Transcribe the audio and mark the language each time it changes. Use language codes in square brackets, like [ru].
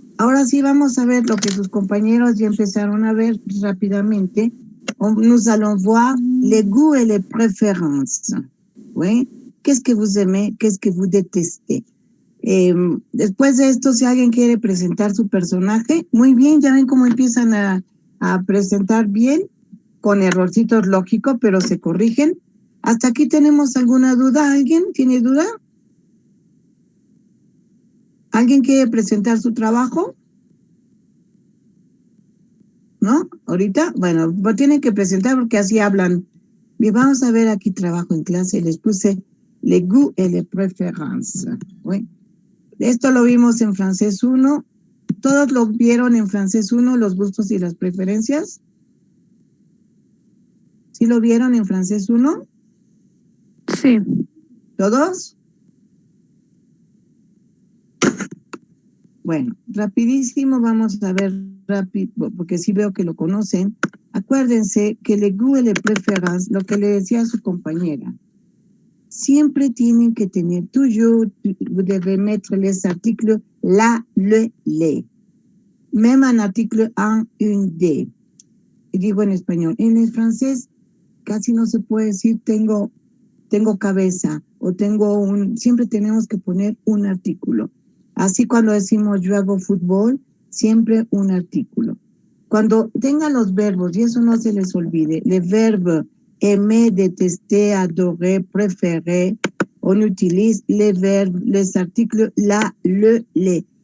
[es] Ahora sí vamos a ver lo que sus compañeros ya empezaron a ver rápidamente. [fr] Nous allons voir les goûts et les préférences. ¿Oui? Qu'est-ce que vous aimez? Qu'est-ce que vous détestez? [es] Después de esto, si alguien quiere presentar su personaje, muy bien, ya ven cómo empiezan a presentar bien, con errorcitos lógicos, pero se corrigen. ¿Hasta aquí tenemos alguna duda? ¿Alguien tiene duda? ¿Alguien quiere presentar su trabajo? ¿No? ¿Ahorita? Bueno, lo tienen que presentar porque así hablan. Bien, vamos a ver aquí trabajo en clase. Les puse [fr] les goûts et les préférences. [es] ¿Sí? Esto lo vimos en francés 1. ¿Todos lo vieron en francés 1, los gustos y las preferencias? ¿Sí lo vieron en francés 1? Sí. ¿Todos? Bueno, rapidísimo vamos a ver rápido, porque sí veo que lo conocen. Acuérdense que le goût et les préférences, lo que le decía a su compañera, siempre tienen que tener, toujours, [fr] vous devez mettre les articles la, le, les. Même un article en, une, de. [es] Y digo en español. En el francés casi no se puede decir tengo cabeza o siempre tenemos que poner un artículo. Así cuando decimos yo hago fútbol, siempre un artículo. Cuando tengan los verbos, y eso no se les olvide, [fr] les verbes aimer, détester, adorer, préférer, on utilise les verbes, les articles la, le, les.